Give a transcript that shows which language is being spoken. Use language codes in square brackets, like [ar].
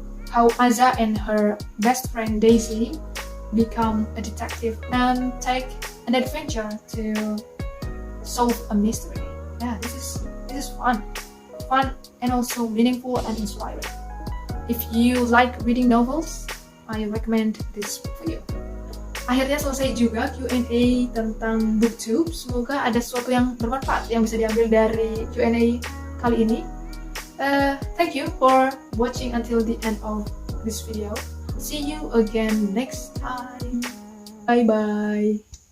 [en] How Aza and her best friend Daisy become a detective and take an adventure to solve a mystery. Yeah, this is fun and also meaningful and inspiring. If you like reading novels, I recommend this book for you. [id] Akhirnya selesai juga Q&A tentang Booktube. Semoga ada sesuatu yang bermanfaat yang bisa diambil dari Q&A kali ini. [en] Thank you for watching until the end of this video. See you again next time. Bye bye.